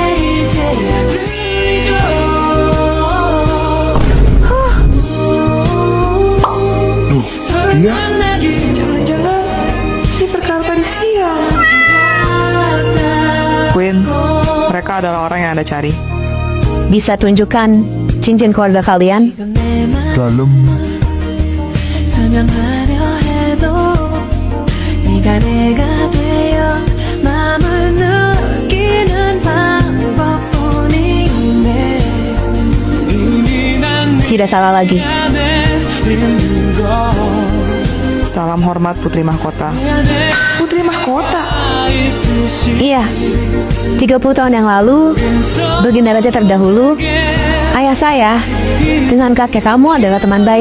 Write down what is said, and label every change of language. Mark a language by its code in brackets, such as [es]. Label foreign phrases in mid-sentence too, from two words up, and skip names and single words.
[id] Duh, iya. Jangan-jangan ini perkara tadi siang. Queen, mereka adalah orang yang Anda cari. Bisa tunjukkan cincin keluarga kalian? Dalam. [ko] 설명하려 해도 네가 내가 되어 맘을 느끼는 방법뿐인데 [id] Tidak salah lagi. Salam hormat Putri Mahkota. Putri Mahkota? Iya, 30 tahun yang lalu, Baginda Raja terdahulu, ayah saya, dengan kakek kamu adalah teman baik.